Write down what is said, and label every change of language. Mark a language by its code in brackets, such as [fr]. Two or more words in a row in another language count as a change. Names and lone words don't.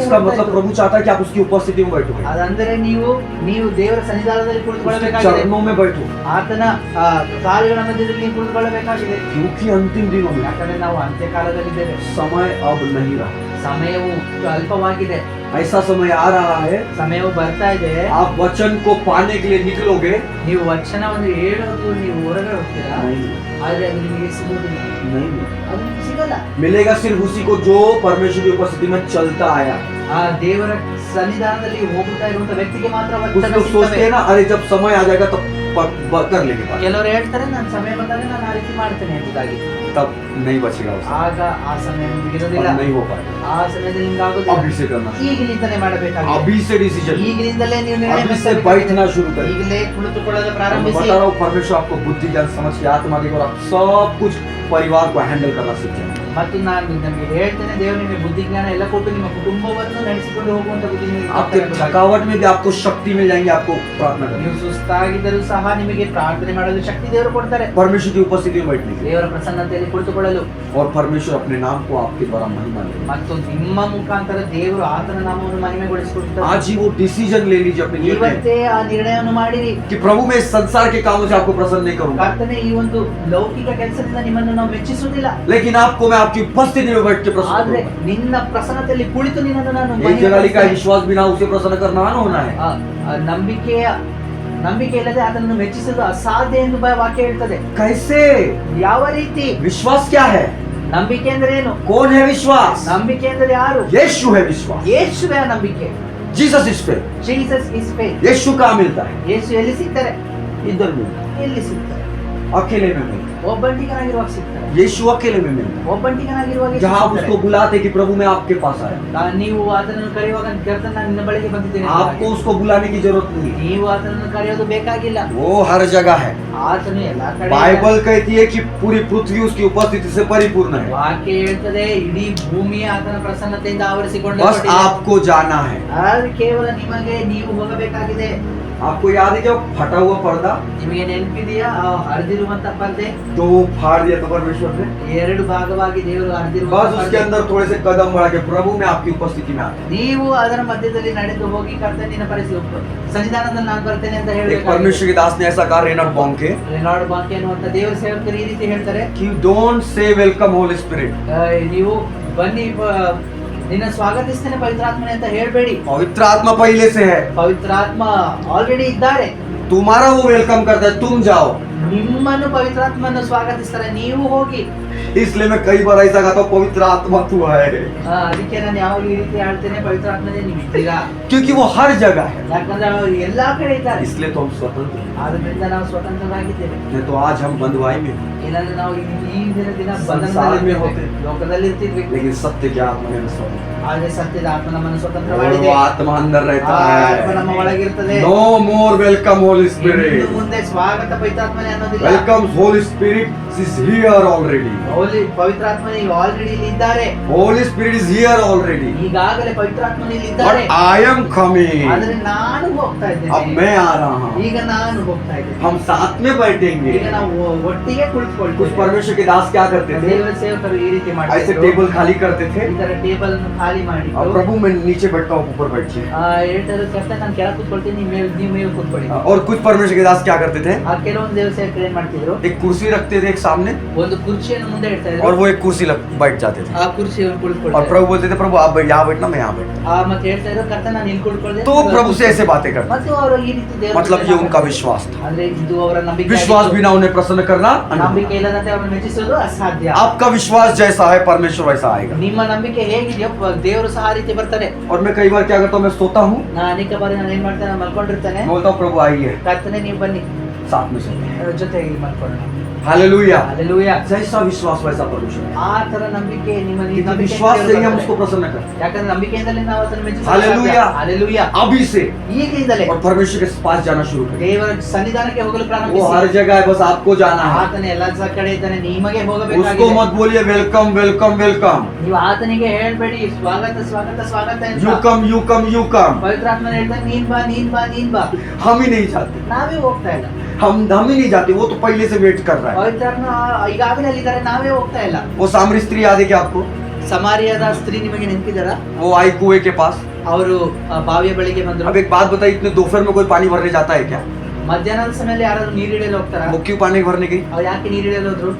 [hi] इसका [kn] ಹೇಳ್ತಾ [hi] मतलब [kn] ಇತ್ತು. [hi] प्रभु चाहता है कि आप उसकी उपस्थिति में बैठो, [kn] ಅದಂದ್ರೆ ನೀವು ದೇವರ ಸನ್ನಿಧಾನದಲ್ಲಿ [hi] उसके [kn] ಕುಳಿತುಕೊಳ್ಳಬೇಕಾಗಿದೆ, [hi] चरणों में बैठो, [kn] ಆತನ ಕಾಲುಗಳ ಮಧ್ಯದಲ್ಲಿ ನೀವು ಕುಳಿತುಕೊಳ್ಳಬೇಕಾಗಿದೆ. [hi] क्योंकि अंतिम दिनों में [kn] ಯಾಕಂದ್ರೆ ನಾವು ಅಂತ್ಯಕಾಲದಲ್ಲಿದ್ದೇವೆ, [hi] समय अब नहीं रहा। [kn] ಸಮಯವು अल्पವಾಗಿದೆ, [hi] ऐसा समय आ रहा है, [kn] ಸಮಯವು ಬರ್ತಾ ಇದೆ. [hi] आप वचन को पाने के लिए निकलोगे, [kn] ನೀವು ವಚನವನ್ನು ಹೇಳೋದು ನೀವು ಹೊರಗಡೆ ಹೋಗ್ತೀರಾ, [hi] नहीं [kn] ಆದ್ರೆ ಅದು ನಿಮಗೆ ಸಿಗುವುದಿಲ್ಲ, [hi] नहीं [kn] ಅದು ನಿಮಗೆ ಸಿಗಲ್ಲ. [hi] मिलेगा सिर्फ उसी को जो परमेश्वर की उपस्थिति में चलता आया। [kn] ಆ ದೇವರ ಸನ್ನಿಧಾನದಲ್ಲಿ ಹೋಗುತ್ತಾ ಇರುವಂತ ವ್ಯಕ್ತಿಗೆ ಮಾತ್ರ [hi] कुछ [kn] ವಚನ [hi] लोग सोचते [kn] ಸಿಗ್ತವೆ. [hi] हैं ना, अरे जब समय आ जाएगा तब कर लेंगे बात। [kn] ಕೆಲವರು ಹೇಳ್ತಾರೆ ನಾನು ಸಮಯ ಬಂದಾಗ ನಾನು ಆ ರೀತಿ ಮಾಡ್ತೇನೆ ಎಂಬುದಾಗಿ. [hi] तब नहीं बचेगा उससे, [kn] ಆಗ ಆ ಸಮಯ ನಿಮಗಿರೋದಿಲ್ಲ, [hi] और नहीं हो पाएगा। [kn] ಆ ಸಮಯದಲ್ಲಿ ನಿಮ್ಗೆ ಆಗೋದಿಲ್ಲ. [hi] अभी से करना, [kn] ಈಗಲಿಂದಲೇ ಮಾಡಬೇಕಾಗಿದೆ, [hi] अभी से डिसीजन, [kn] ಈಗಲಿಂದಲೇ ನೀವು ನಿರ್ಣಯ [hi] अभी से [kn] ಮಾಡಬೇಕಾಗಿದೆ. [hi] बैठना शुरू करें। [kn] ಈಗಲೇ ಕುಳಿತುಕೊಳ್ಳಲು [hi] मैं [kn] ಪ್ರಾರಂಭಿಸಿ. [hi] बता रहा हूँ, परमेश्वर आपको बुद्धि ज्ञान समझ के आत्मा देगा और आप सब कुछ परिवार को हैंडल करना सीख जाएंगे। [kn] ಮತ್ತು ನಾನು ನಿಮಗೆ ಹೇಳ್ತೇನೆ, ದೇವರು ನಿಮಗೆ ಬುದ್ಧಿ ಜ್ಞಾನ ಎಲ್ಲ ಕೊಟ್ಟು ನಿಮ್ಮ ಕುಟುಂಬವನ್ನು ನಡೆಸಿಕೊಂಡು ಹೋಗುವಂತ ಬುದ್ಧಿ ನಿಮಗೆ [hi] आपके [kn] ಕೊಡ್ತಾನೆ. [hi] थकावट में भी आपको शक्ति मिल जाएंगे, आपको प्रार्थना करनी। [kn] ನೀವು ಸುಸ್ತಾಗಿದ್ದರೂ ಸಹ ನಿಮಗೆ ಪ್ರಾರ್ಥನೆ ಮಾಡಲು ಶಕ್ತಿ ದೇವರು ಕೊಡ್ತಾರೆ, [hi] परमेश्वर की उपस्थिति में बैठने के, [kn] ದೇವರ ಪ್ರಸನ್ನತೆಯಲ್ಲಿ ಕುಳಿತುಕೊಳ್ಳಲು. [hi] और परमेश्वर अपने नाम को आपके द्वारा महिमा देगा। [kn] ಮತ್ತು ನಿಮ್ಮ ಮುಖಾಂತರ ದೇವರು ಆತನ ನಾಮವನ್ನು ಮಹಿಮೆಗೊಳಿಸಿಕೊಡುತ್ತಾರೆ. [hi] आज ही वो डिसीजन ले लीजिए अपने जीवन में [kn] ಇವತ್ತೇ ಆ ನಿರ್ಣಯವನ್ನು ಮಾಡಿರಿ, [hi] कि प्रभु मैं इस संसार के कामों से आपको प्रसन्न नहीं करूंगा, [kn] ಕರ್ತನೆ ಈ ಒಂದು ಲೌಕಿಕ ಕೆಲಸದಿಂದ ನಿಮ್ಮನ್ನು ನಾವು ಮೆಚ್ಚಿಸುವುದಿಲ್ಲ, [hi] लेकिन आपको मैं आपकी उपस्थिति में बैठ के प्रसन्न [kn] ಆದ್ರೆ [hi] करूंगा। [kn] ನಿನ್ನ ಪ್ರಸನ್ನತೆಯಲ್ಲಿ ಕುಳಿತು ನಿನ್ನನ್ನು ನಾನು [hi] एक जगह लिखा है, [kn] ಮಹಿಮೆಗೊಳಿಸ್ತೇನೆ. [hi] विश्वास बिना उसे प्रसन्न करना न होना है। [kn] ನಂಬಿಕೆ ಇಲ್ಲದೆ ಅದನ್ನು ಮೆಚ್ಚಿಸುವುದು ಅಸಾಧ್ಯ ಎಂದು ವಾಕ್ಯ ಹೇಳ್ತದೆ. [hi] कैसे? [kn] ಯಾವ ರೀತಿ? [hi] विश्वास क्या है? [kn] ನಂಬಿಕೆ ಅಂದ್ರೆ ಏನು? [hi] कौन है विश्वास? [kn] ನಂಬಿಕೆ ಅಂದ್ರೆ ಯಾರು? [hi] यीशु है विश्वास। [kn] ಯೇಸುವೇ ಆ ನಂಬಿಕೆ. [en] Jesus is faith. Jesus is faith. [hi] यीशु कहाँ मिलता है? [kn] ಯೇಸು ಎಲ್ಲಿ ಸಿಗ್ತಾರೆ? [hi] इधर मिलता [kn] ಎಲ್ಲಿ ಸಿಗ್ತಾರೆ? [hi] है, अकेले में मिलता [kn] ಒಬ್ಬಂಟಿಗನಾಗಿರುವಾಗ ಸಿಗ್ತಾರೆ. [hi] है। यीशु अकेले में मिलता [kn] ಒಬ್ಬಂಟಿಗನಾಗಿರುವಾಗ [hi] है, जहाँ आप [kn] ಸಿಗ್ತಾರೆ. [hi] उसको बुलाते कि प्रभु मैं आपके पास आया। [kn] ನೀವು ಆತನನ್ನು ಕರೆಯುವಾಗ ಕರ್ತನ ನಾನು ನಿನ್ನ ಬಳಿಗೆ ಬಂದಿದ್ದೇನೆ ಅಂತ [hi] आपको [kn] ಹಾಗೆ. [hi] उसको बुलाने की जरूरत नहीं है, [kn] ನೀವು ಆತನನ್ನು ಕರೆಯೋದು ಬೇಕಾಗಿಲ್ಲ, [hi] वो हर जगह है। [kn] ಆತನು ಎಲ್ಲಾ ಕಡೆ [hi] बाइबल कहती है कि पूरी पृथ्वी उसकी उपस्थिति से परिपूर्ण है, [kn] ವಾಕ್ಯ ಹೇಳ್ತದೆ ಇಡೀ ಭೂಮಿ ಆತನ ಪ್ರಸನ್ನತೆಯಿಂದ ಆವರಿಸಿಕೊಂಡು [hi] बस आपको जाना है। [kn] ಆದ್ರೆ ಕೇವಲ ನಿಮಗೆ ನೀವು ಹೋಗಬೇಕಾಗಿದೆ. [hi] आपको याद है क्या वो फटा हुआ पर्दा [kn] ನಿಮಗೆ ನೆನಪಿದೆಯಾ ಆ ಹರಿದಿರುವಂತ ಪರ್ದೆ? [hi] तो वो फाड़ दिया था परमेश्वर ने, [kn] ಎರಡು ಭಾಗವಾಗಿ ದೇವರು [hi] बस [kn] ಹರಿದಿರುವಂತ [hi] उसके [kn] ಪರ್ದೆ. [hi] अंदर थोड़े से कदम बढ़ा के प्रभु मैं आपकी उपस्थिति में आता [kn] ನೀವು ಅದರ ಮಧ್ಯದಲ್ಲಿ ನಡೆದು ಹೋಗಿ ಕರ್ತನಿನ ಪರಿಸ್ಥಿತಿ ಸನ್ನಿಧಾನದಲ್ಲಿ ನಾನು ಬರ್ತೇನೆ ಅಂತ [hi] हूं। एक [kn] ಹೇಳಬೇಕು. [hi] परमेश्वर के दास ने ऐसा कहा रेनॉल्ड बॉन्के [kn] ರೆನಾಲ್ಡ್ ಬಾಂಕೆ ಅನ್ನುವಂತ ದೇವರ ಸೇವಕರು ಈ ರೀತಿ ಹೇಳ್ತಾರೆ, [hi] कि [en] don't say welcome Holy Spirit, [kn] ನೀವು ಬನ್ನಿ ನಿನ್ನ ಸ್ವಾಗತಿಸ್ತೇನೆ ಪವಿತ್ರಾತ್ಮನೆ ಅಂತ ಹೇಳ್ಬೇಡಿ. [hi] पवित्र आत्मा पहले से है, [kn] ಪವಿತ್ರಾತ್ಮ ಆಲ್ರೆಡಿ ಇದ್ದಾರೆ, [hi] तुम्हारा वो वेलकम करता है, तुम जाओ। [kn] ನಿಮ್ಮನ್ನು ಪವಿತ್ರಾತ್ಮನ್ನು ಸ್ವಾಗತಿಸ್ತಾರೆ, ನೀವು ಹೋಗಿ. [hi] इसलिए मैं कई बार ऐसा कहता हूँ पवित्र आत्मा तू है, [kn] ಅದಕ್ಕೆ ನಾನು ಯಾವಾಗ ಈ ರೀತಿ ಹೇಳ್ತೇನೆ, ಪವಿತ್ರಾತ್ಮನೇ ನೀವು ಇದ್ದೀರಾ, [hi] क्योंकि वो हर जगह है। [kn] ಯಾಕಂದ್ರೆ ಅವರು ಎಲ್ಲಾ ಕಡೆ ಇದ್ದಾರೆ. [hi] इसलिए तो हम स्वतंत्र हैं। [kn] ಆದ್ರಿಂದ ನಾವು ಸ್ವತಂತ್ರರಾಗಿದ್ದೇವೆ. [hi] नहीं तो आज हम बंधुआई में हैं, [kn] ಏನಂದ್ರೆ ನಾವು ಈ ದಿನ [hi] ಸಂಸಾರ में होते, [kn] ಲೋಕದಲ್ಲಿ ಇರ್ತಿದ್ವಿ, [hi] लेकिन सत्य के आत्मा में हम स्वतंत्र हैं। [kn] ಆದ್ರೆ ಸತ್ಯದ ಆತ್ಮ ನಮ್ಮನ್ನು ಸ್ವತಂತ್ರ [hi] और [kn] ಮಾಡಿದೆ. [hi] वो आत्मा अंदर रहता [kn] ಆತ್ಮ ನಮ್ಮ [hi] है। [kn] ಒಳಗಿರ್ತದೆ. [en] no more welcome holy [kn] ಇನ್ನು [en] स्पिरिट, [kn] ಮುಂದೆ ಸ್ವಾಗತ ಪವಿತ್ರಾತ್ಮನೇ ಅನ್ನೋದಿಲ್ಲ. [en] welcome Holy Spirit is here already, [kn] ಪವಿತ್ರಾತ್ಮನೇ ಈಗ ಆಲ್ರೆಡಿ ಇಲ್ಲಿ ಇದ್ದಾರೆ. [en] holy spirit is here already, [kn] ಈಗಾಗಲೇ ಪವಿತ್ರಾತ್ಮನೇ ಇಲ್ಲಿ [en] but [kn] ಇದ್ದಾರೆ. [en] I am coming, [kn] ಆದ್ರೆ ನಾನು ಹೋಗ್ತಾ [hi] अब [kn] ಇದ್ದೇನೆ, [hi] मैं आ रहा हूँ। [kn] ಈಗ ನಾನು ಹೋಗ್ತಾ ಇದ್ದೇನೆ. [hi] हम साथ में बैठेंगे। [kn] ಈಗ ನಾವು ಒಟ್ಟಿಗೆ [hi] कुछ [kn] ಕುಳಿತುಕೊಳ್ತೇವೆ. [hi] परमेश्वर के दास क्या करते थे, [kn] ದೇವರ ಸೇವಕರು ಈ ರೀತಿ [hi] ऐसे [kn] ಮಾಡ್ತಿದ್ರು. [hi] टेबल खाली करते थे [kn] ಇದರ ಟೇಬಲ್ ಅನ್ನು ಖಾಲಿ ಮಾಡಿ [hi] और प्रभु मैं नीचे बैठता हूँ, ऊपर बैठिए। [kn] ಹೇಳ್ತಾರೆ, ಕರ್ತ ನಾನು ಕೆಳಗೆ ಕೂತ್ಕೊಳ್ತೀನಿ, ನೀವು ಮೇಲೆ ಕೂತ್ಕೊಳ್ಳಿ. [hi] और कुछ परमेश्वर के दास क्या करते थे, [kn] ಆ ಕೆಲವೊಂದು ದೇವರ ಸೇವಕರು ಏನ್ ಮಾಡ್ತಿದ್ರು, [hi] एक कुर्सी रखते थे एक सामने [kn] ಒಂದು ಕುರ್ಚಿಯನ್ನು ಮುಂದೆ ಇಡ್ತಾ [hi] और [kn] ಇದ್ರು, [hi] वो एक कुर्सी बैठ जाते थे [kn] ಆ ಕುರ್ಚಿಯನ್ನು [hi] और [kn] ಕುಳಿತುಕೊಳ್ತಾರೆ. [hi] प्रभु बोलते थे प्रभु आप यहाँ बैठना, मैं यहाँ बैठता। [kn] ಮತ್ತೆ ಹೇಳ್ತಾ ಇದ್ರು, ಕರ್ತ ನಾನು ಇಲ್ಲಿ ಕುಳಿತುಕೊಳ್ಳದೆ. [hi] तो वो प्रभु से ऐसे बातें करते, [kn] ಮತ್ತು ಅವರು ಈ ರೀತಿ ದೇವರ [hi] मतलब ये उनका विश्वास था। [kn] ಅಂದ್ರೆ ಇದು ಅವರ ನಂಬಿಕೆ. [hi] विश्वास बिना उन्हें प्रसन्न करना [kn] ನಂಬಿಕೆ [hi] अनंत। [kn] ಇಲ್ಲದಂತೆ ಅವರನ್ನು ಮೆಚ್ಚಿಸೋದು ಅಸಾಧ್ಯ. [hi] आपका विश्वास जैसा है परमेश्वर वैसा आएगा। [kn] ನಿಮ್ಮ ನಂಬಿಕೆ ಹೇಗಿದೆಯೋ ದೇವರು ಸಹ ಆ ರೀತಿ ಬರ್ತಾರೆ. [hi] और मैं कई बार क्या करता हूँ, मैं सोता हूँ, [kn] ನಾನು ಅನೇಕ ಬಾರಿ ನಾನು ಏನ್ ಮಾಡ್ತೇನೆ, ನಾನು ಮಲ್ಕೊಂಡಿರ್ತೇನೆ, [hi] मैं बोलता हूँ प्रभु आइए [kn] ಕರ್ತನೆ ನೀವು ಬನ್ನಿ, [hi] साथ में सोते हैं। [kn] ಜೊತೆಗೆ ಮಲ್ಕೊಳ್ಳೋಣ. [hi] हालेलुया। [kn] Hallelujah. [hi] जैसा विश्वास वैसा परमेश्वर है। [kn] ಆ ತರ ನಂಬಿಕೆ ನಿಮ್ಮ [hi] क्योंकि विश्वास से ही हम उसको प्रसन्न करते हैं। [kn] ಯಾಕಂದ್ರೆ ನಂಬಿಕೆಯಿಂದಲೇ ನಾವು ಅದನ್ನು ಮೆಚ್ಚಿಸಲು Hallelujah. ಸಾಧ್ಯ. Hallelujah. [hi] अभी से [kn] ಈಗಿಂದಲೇ [hi] और परमेश्वर के पास जाना शुरू करें। [kn] ದೇವರ ಸನ್ನಿಧಾನಕ್ಕೆ ಹೋಗಲು [hi] वो [kn] ಪ್ರಾರಂಭಿಸಿ. [hi] हर जगह है, बस आपको जाना है। [kn] ಆತನ ಎಲ್ಲ ಕಡೆ ಇದ್ದಾನೆ, ನಿಮಗೆ [hi] उसको [kn] ಹೋಗಬೇಕಾಗಿದೆ. [hi] मत बोलिए [en] welcome welcome welcome, [kn] ನೀವು ಆತನಿಗೆ ಹೇಳ್ಬೇಡಿ ಸ್ವಾಗತ ಸ್ವಾಗತ ಸ್ವಾಗತ ಅಂತ. [en] you come you come you come. [kn] ಪವಿತ್ರಾತ್ಮನ ಹೇಳ್ತಾನೆ, ನೀನ್ ಬಾ ನೀನ್ ಬಾ ನೀನ್ ಬಾ. [hi] हम ही नहीं चाहते, [kn] ನಾವೇ ಹೋಗ್ತಾ ಇಲ್ಲ. [hi] हम ही नहीं जाते, वो तो पहले से वेट कर रहा है। [kn] ಪವಿತ್ರಾತ್ಮ ಈಗಾಗಲೇ ಅಲ್ಲಿದ್ದಾರೆ, ನಾವೇ ಹೋಗ್ತಾ ಇಲ್ಲ. [hi] वो सामरी स्त्री याद है क्या आपको, [kn] ಸಮಾರಿಯಾದ ಸ್ತ್ರೀ ನಿಮಗೆ ನೆನಪಿದಾರ? [hi] वो आई कुएं के पास। [kn] ಅವರು ಬಾವಿಯ ಬಳಿಗೆ ಬಂದರು. [hi] अब एक बात बताइए, इतने दोपहर में कोई पानी भरने जाता है क्या? [kn] ಮಧ್ಯಾಹ್ನದ ಸಮಯದಲ್ಲಿ ಯಾರಾದ್ರೂ ನೀರು ಹಿಡಿಯಲು ಹೋಗ್ತಾರ? [hi] वो क्यों पानी भरने गई? [kn] ಅವ್ರು ಯಾಕೆ ನೀರು ಹಿಡಿಯಲು ಹೋದ್ರು?